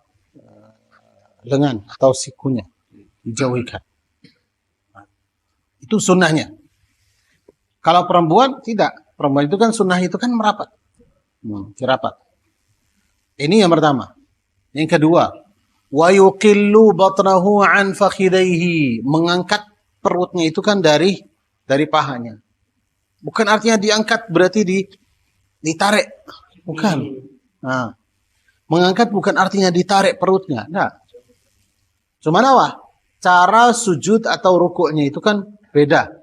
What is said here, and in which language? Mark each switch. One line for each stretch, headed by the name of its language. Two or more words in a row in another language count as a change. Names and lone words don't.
Indonesian: Lengan atau sikunya dijauhikan. Itu sunnahnya. Kalau perempuan tidak. Perempuan itu kan sunnah itu kan merapat. Dirapat. Ini yang pertama. Yang kedua,
Arabic: ويقل بطنه عن فخذيه,
Indonesian: mengangkat perutnya itu kan dari pahanya. Bukan artinya diangkat berarti ditarik. Bukan. Nah, mengangkat bukan artinya ditarik perutnya. Nah. Cuma apa? Cara sujud atau rukuknya itu kan beda.